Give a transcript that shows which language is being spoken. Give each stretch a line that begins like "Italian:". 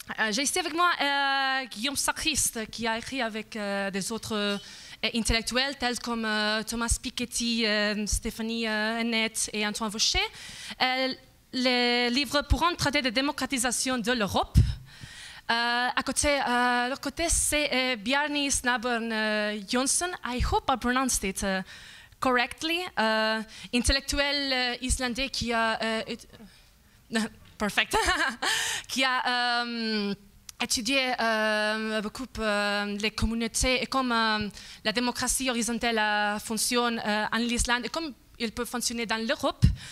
French: J'ai ici avec moi Guillaume Sacriste, qui a écrit avec des autres intellectuels tels comme Thomas Piketty, Stéphanie Hennette et Antoine Vaucher. Les livres pourront traiter de démocratisation de l'Europe. À leur côté, c'est Bjarni Snabern Jonsson.
English: I hope I pronounced it correctly.
French: Intellectuel islandais qui a perfect, qui a étudié beaucoup les communautés et comment la démocratie horizontale fonctionne en Islande et comme elle peut fonctionner dans l'Europe.